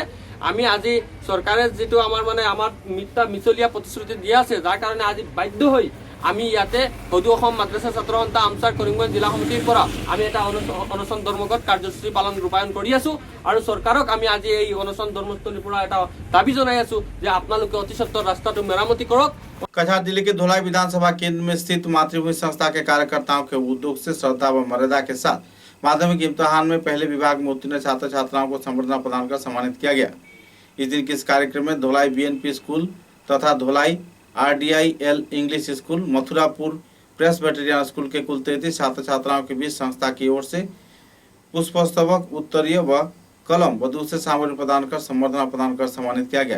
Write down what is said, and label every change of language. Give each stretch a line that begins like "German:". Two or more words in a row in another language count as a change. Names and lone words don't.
Assamese: আমি আজি চৰকাৰে যিটো আমাৰ মিথ্যা মিছলীয়া প্ৰতিশ্ৰুতি দিয়া আছে, যাৰ কাৰণে আজি বাধ্য হৈ আমি ইয়াতে সদৌ অসম মাদ্ৰাসা ছাত্ৰ সন্থা আমচাৰ কৰিমগঞ্জ জিলা সমিতিৰ পৰা আমি এটা অনশন ধৰ্মঘট কাৰ্যসূচী ৰূপায়ণ কৰি আছো আৰু চৰকাৰক আমি আজি এই অনশন ধৰ্মস্থলীৰ পৰা এটা দাবী জনাই আছো যে আপোনালোকে অতি সত্বৰ ৰাস্তাটো মেৰামতি কৰক।
Hindi: कछार जिले के धोलाई विधानसभा केंद्र में स्थित मातृभूमि संस्था के कार्यकर्ताओं के उद्योग से श्रद्धा व मर्यादा के साथ माध्यमिक इम्तिहान में पहले विभाग में उत्तीर्ण छात्र छात्राओं को संबर्धना प्रदान कर सम्मानित किया गया। इस दिन के इस कार्यक्रम में धोलाई BNP स्कूल तथा धोलाई RDIL इंग्लिश स्कूल, मथुरापुर प्रेसबिटेरियन स्कूल के कुल 33 छात्र छात्राओं के बीच संस्था की ओर से पुष्पस्तबक, उत्तरीय व कलम व दूसरे सामग्री प्रदान कर संबर्धना प्रदान कर सम्मानित किया गया।